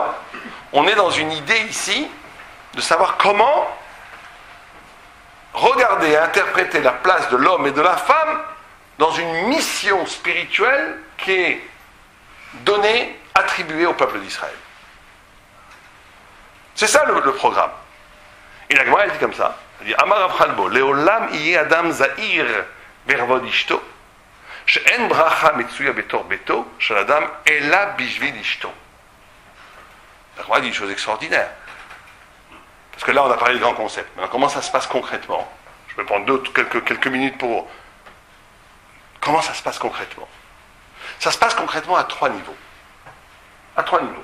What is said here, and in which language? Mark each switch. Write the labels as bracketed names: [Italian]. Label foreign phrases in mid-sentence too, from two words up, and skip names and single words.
[French] On est dans une idée ici de savoir comment regarder et interpréter la place de l'homme et de la femme dans une mission spirituelle qui est donnée, attribuée au peuple d'Israël. C'est ça le programme. Et la Gemara, elle dit comme ça. Elle dit [Hebrew] אמר רב חלבו לעולם יהא אדם זהיר בכבוד אשתו שאין ברכה מצויה בתוך ביתו של אדם אלא בשביל אשתו. [French] La Gemara dit une chose extraordinaire. Parce que là, on a parlé de grands concepts. Maintenant, comment ça se passe concrètement? Je vais prendre quelques minutes pour... Comment ça se passe concrètement? Ça se passe concrètement à 3 niveaux. À 3 niveaux.